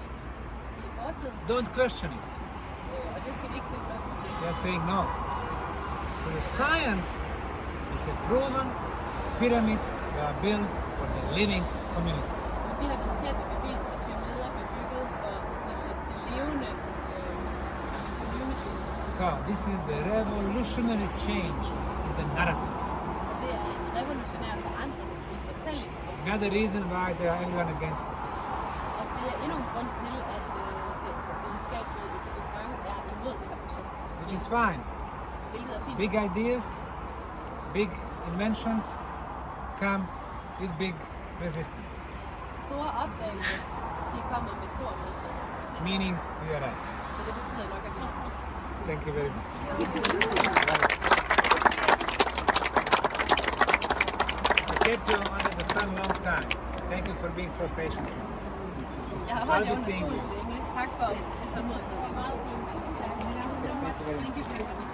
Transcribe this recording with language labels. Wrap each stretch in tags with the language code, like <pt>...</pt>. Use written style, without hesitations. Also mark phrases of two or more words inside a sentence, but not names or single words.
<da>i fortiden.</da> <en>Don't question it.</en> <da>Og det skal vi ikke stille spørgsmål til.</da> <en>They are saying no. So the science, it has proven pyramids were built for the living communities.</en> <da>Vi har videnskabeligt bevist, at pyramider blev bygget for de levende community.</da> <en>So this is the revolutionary change in the narrative.</en> <da>Så det er en revolutionær forandring i fortællingen.</da> <en>Another reason why they are everyone against us.</en> <da>Og det er endnu en grund til, at det videnskabelige etablissement er imod det her projekt.</da> <en>Which is fine.</en> <da>Hvilket er fint.</da> <en>Big ideas, big inventions come with big resistance.</en> <da>Store opdagelser, de kommer med stor modstand.</da> <en>Meaning we are right.</en> <da>Så det betyder nok, at vi er rigtige.</da> <en>Thank you very much. I kept you under the sun long time. Thank you for being so patient.</en> <da>Jeg har</da> <en>I'll</en> <da>holdt</da> <en>be</en> <da>jer under</da> <en>seeing</en> <da>solen</da> <en>you.</en> <da>længe. Tak for tålmodigheden. Meget fint. Tak.</da> <en>Thank you very much. Thank you very much.</en>